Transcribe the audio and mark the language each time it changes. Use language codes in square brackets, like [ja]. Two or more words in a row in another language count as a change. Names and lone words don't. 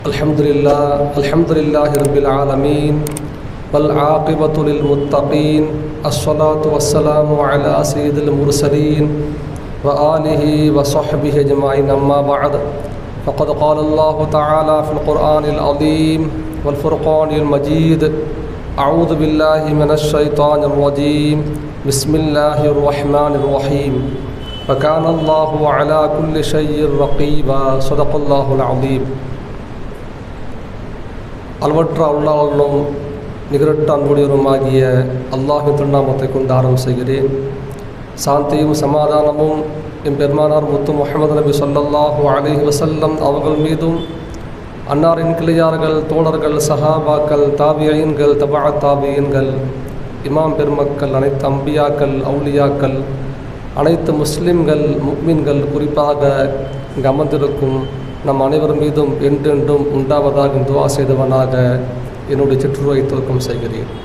[ar] الحمد لله رب العالمين والعاقبة للمتقين الصلاة والسلام على سيد المرسلين وآله وصحبه أجمعين أما بعد فقد قال الله تعالى في القرآن العظيم والفرقان المجيد أعوذ بالله من الشيطان الرجيم بسم الله الرحمن الرحيم وكان الله على كل شيء رقيبا صدق الله العظيم. [ta] அளவற்ற அல்லாஹ்வும் நிகரற்ற அன்புடையவருமாகிய அல்லாஹ்வின் திருநாமத்தை கொண்டு ஆரம்பம் செய்கிறேன். சாந்தியும் சமாதானமும் என் பெருமானார் முத்து முஹம்மது நபி [ar] صلى الله عليه وسلم [ta] அவர்கள் மீதும், அன்னாரின் கிளையார்கள், தோழர்கள், சஹாபாக்கள், தாபியீன்கள், தபா தாபியீன்கள், இமாம் பெருமக்கள், அனைத்து அம்பியாக்கள், அவுலியாக்கள், அனைத்து முஸ்லிம்கள், முஃமின்கள், குறிப்பாக இங்கு அமர்ந்திருக்கும் நம் அனைவர் மீதும் என்றென்றும் உண்டாவதாக துவா செய்தவனாக என்னுடைய சிற்றுரை துவக்கம் செய்கிறேன்.